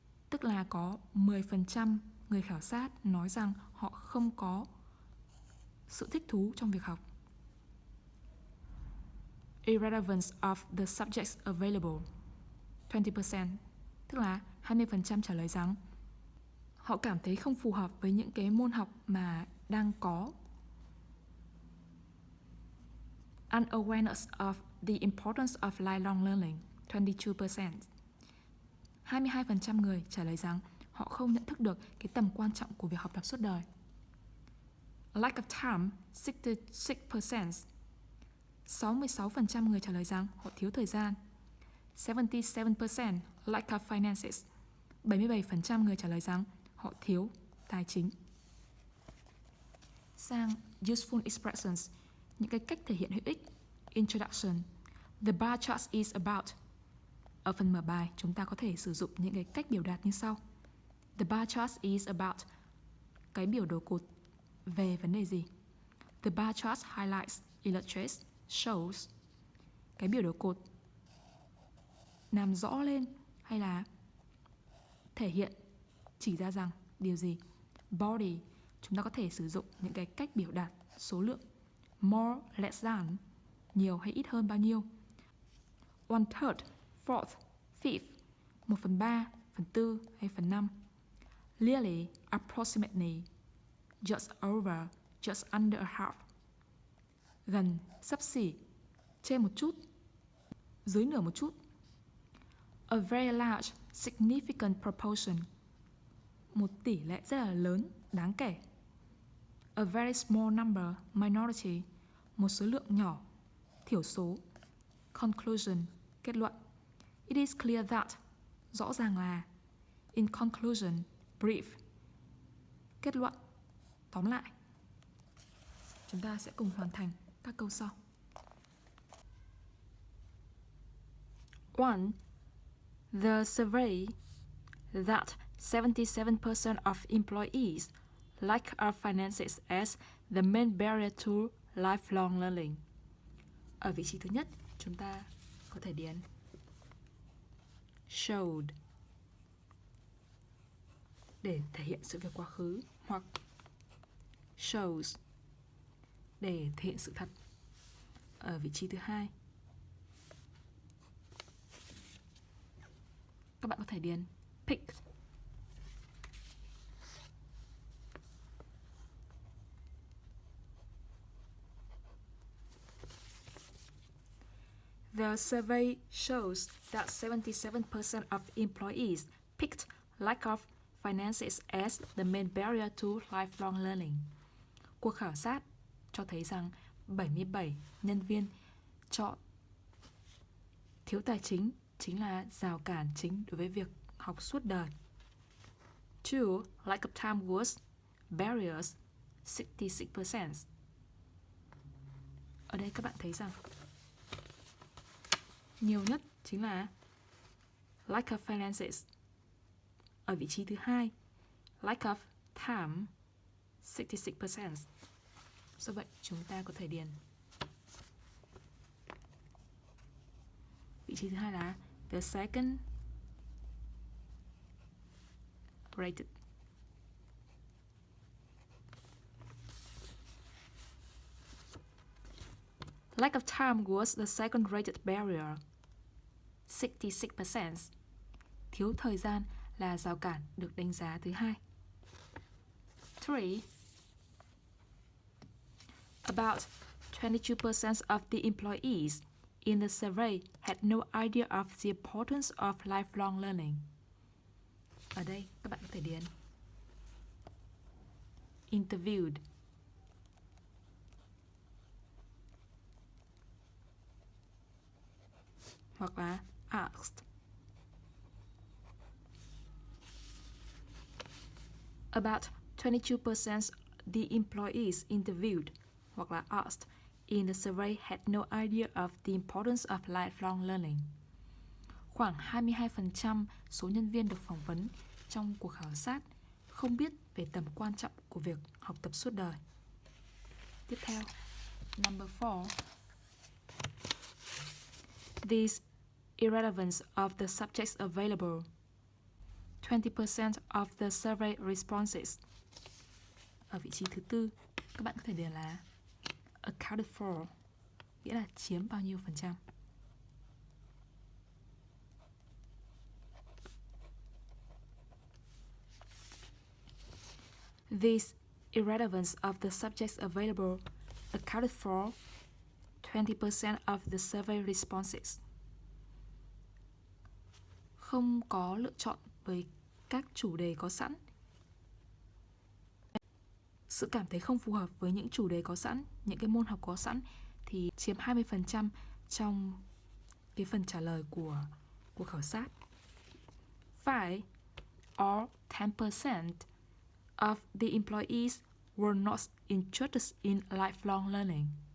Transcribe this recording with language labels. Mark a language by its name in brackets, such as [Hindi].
[Vietnamese] Tức là có 10% người khảo sát nói rằng họ không có sự thích thú trong việc học. [English] Irrelevance of the subjects available, 20%. [Vietnamese] Tức là 20% trả lời rằng họ cảm thấy không phù hợp với những cái môn học mà đang có. [English] Unawareness of the importance of lifelong learning, 22%. [Vietnamese] 22% người trả lời rằng họ không nhận thức được cái tầm quan trọng của việc học tập suốt đời. [English] Lack of time, 66%. [Vietnamese] 66% người trả lời rằng họ thiếu thời gian. [English] 77% lack of finances. [Vietnamese] 77% người trả lời rằng họ thiếu tài chính. Sang [English] useful expressions, [Vietnamese] những cái cách thể hiện hữu ích. Introduction. [English] The bar chart is about. [Vietnamese] Ở phần mở bài, chúng ta có thể sử dụng những cái cách biểu đạt như sau. [English] The bar chart is about. [Vietnamese] Cái biểu đồ cột về vấn đề gì? [English] The bar chart highlights, illustrates, shows. [Vietnamese] Cái biểu đồ cột làm rõ lên hay là thể hiện, chỉ ra rằng điều gì? Body, chúng ta có thể sử dụng những cái cách biểu đạt số lượng. [English] More, less than, [Vietnamese] nhiều hay ít hơn bao nhiêu. [English] 1/3, 4th, 5th, 1/3, 1/4 hay 1/5. Nearly, approximately, just over, just under a half. [Vietnamese] Gần, xấp xỉ, trên một chút, dưới nửa một chút. [English] A very large, significant proportion. [Vietnamese] Một tỷ lệ rất là lớn, đáng kể. [English] A very small number, minority. [Vietnamese] Một số lượng nhỏ, thiểu số. Conclusion, kết luận. [English] It is clear that, [Vietnamese] rõ ràng là. [English] In conclusion, brief. [Vietnamese] Kết luận, tóm lại. Chúng ta sẽ cùng hoàn thành các câu sau. 1. [English] The survey that 77% of employees lack of finances as the main barrier to lifelong learning. [Vietnamese] Ở vị trí thứ nhất, chúng ta có thể điền showed để thể hiện sự việc quá khứ, hoặc shows để thể hiện sự thật. Ở vị trí thứ hai, các bạn có thể điền picked. [English] The survey shows that 77% of employees picked lack of finances as the main barrier to lifelong learning. [Vietnamese] Cuộc khảo sát cho thấy rằng 77 nhân viên chọn thiếu tài chính là rào cản chính đối với việc học suốt đời. 2. [English] Lack of time was barriers, 66%. [Vietnamese] Ở đây các bạn thấy rằng nhiều nhất chính là [English] lack of finances. [Vietnamese] Ở vị trí thứ hai, [English] lack of time, 66%. [Vietnamese] Do vậy, chúng ta có thể điền vị trí thứ hai là [English] the second rated. Lack of time was the second rated barrier, 66%. [Vietnamese] Thiếu thời gian là rào cản được đánh giá thứ hai. 3. [English] About 22% of the employees in the survey had no idea of the importance of lifelong learning. [Vietnamese] Ở đây các bạn có thể điền interviewed. Hoặc là asked. [English] About 22% the employees interviewed [Vietnamese] hoặc là [English] asked in the survey had no idea of the importance of lifelong learning. [Vietnamese] Khoảng 22% số nhân viên được phỏng vấn trong cuộc khảo sát không biết về tầm quan trọng của việc học tập suốt đời. Tiếp theo, [English] number 4. These irrelevance of the subjects available. 20% of the survey responses. [Vietnamese] Ở vị trí thứ tư, các bạn có thể điền là [English] accounted for, [Vietnamese] nghĩa là chiếm bao nhiêu phần trăm. [English] These irrelevance of the subjects available accounted for 20% of the survey responses. [Vietnamese] Không có lựa chọn với các chủ đề có sẵn. Sự cảm thấy không phù hợp với những chủ đề có sẵn, những cái môn học có sẵn thì chiếm 20% trong cái phần trả lời của cuộc khảo sát. [English] 5 or 10% of the employees were not interested in lifelong learning.